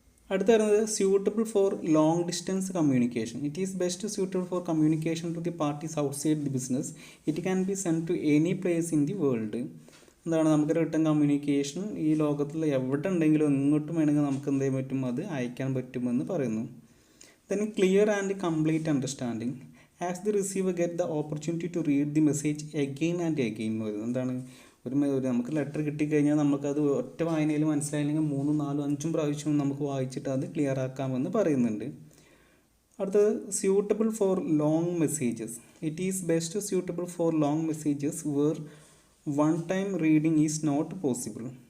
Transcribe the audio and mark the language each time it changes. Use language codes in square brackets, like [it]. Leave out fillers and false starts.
[ml] അടുത്ത വരുന്നത് [en] Suitable for long distance communication. It is best suitable for communication to the parties outside the business. It can be send to any place in the world. [ml] എന്താണ്, നമുക്ക് written communication ഈ ലോകത്തിൽ എവിടെ ഉണ്ടെങ്കിലും എങ്ങോട്ടും വേണമെങ്കിൽ നമുക്ക് എന്ത് ചെയ്യാൻ പറ്റും, അത് അയക്കാൻ പറ്റുമെന്ന് പറയുന്നു. [en] Then clear and complete understanding. As the receiver get the opportunity to read the message again and again. [ml] എന്താണ്, ഒരു നമുക്ക് ലെറ്റർ കിട്ടിക്കഴിഞ്ഞാൽ നമുക്കത് ഒറ്റ വായനയിൽ മനസ്സിലായില്ലെങ്കിൽ 3, 4, 5 പ്രാവശ്യം നമുക്ക് വായിച്ചിട്ട് അത് ക്ലിയർ ആക്കാമെന്ന് പറയുന്നുണ്ട്. [en] അടുത്തത് suitable for long messages. It is best suitable for long messages where one time reading is not possible.